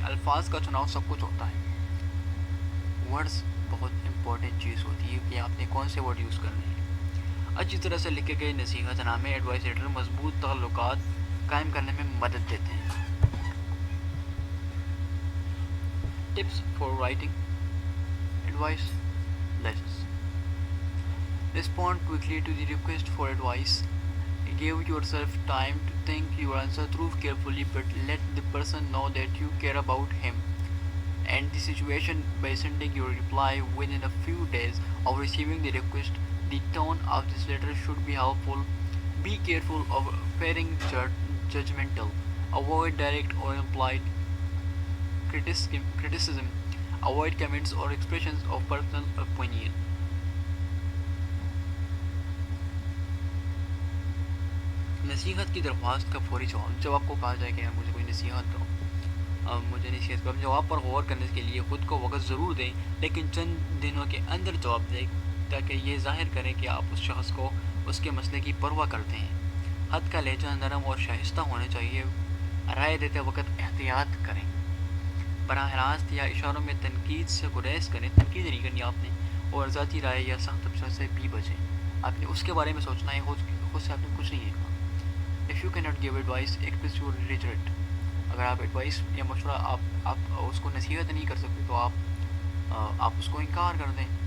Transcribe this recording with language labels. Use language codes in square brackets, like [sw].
[ur] الفاظ کا چناؤ سب کچھ ہوتا ہے. ورڈز بہت امپورٹنٹ چیز ہوتی ہے کہ آپ نے کون سے ورڈ یوز کرنے ہیں. اچھی طرح سے لکھے گئے نصیحت نامے ایڈوائس لیٹر مضبوط تعلقات قائم کرنے میں مدد دیتے ہیں. [en] Tips for writing advice letters. Respond quickly to the request for advice. Give yourself time to think your answer through carefully, but let the person know that you care about him and the situation by sending your reply within a few days of receiving the request. The tone of this letter should be helpful. Be careful of appearing judgmental. Avoid direct or implied criticism. Avoid comments or expressions of personal opinion. [ur] نصیحت کی درخواست کا فوری جواب. جب آپ کو کہا جائے کہ مجھے کوئی نصیحت دو، مجھے نصیحت کرو، جواب پر غور کرنے کے لیے خود کو وقت ضرور دیں، لیکن چند دنوں کے اندر جواب دیں تاکہ یہ ظاہر کریں کہ آپ اس شخص کو اس کے مسئلے کی پرواہ کرتے ہیں. خط کا لہجہ نرم اور شائستہ ہونا چاہیے. رائے دیتے وقت احتیاط کریں. براہ راست یا اشاروں میں تنقید سے گریز کریں. تنقید نہیں کرنی آپ نے، اور ذاتی رائے یا سخت تبصرے سے بھی بچیں. آپ نے اس کے بارے میں سوچنا ہے، خود سے آپ نے کچھ نہیں ہے. [en] If you cannot give advice, express your regret. [ur] اگر آپ ایڈوائس یا مشورہ آپ اس کو نصیحت نہیں کر سکتے تو آپ اس کو انکار کر دیں.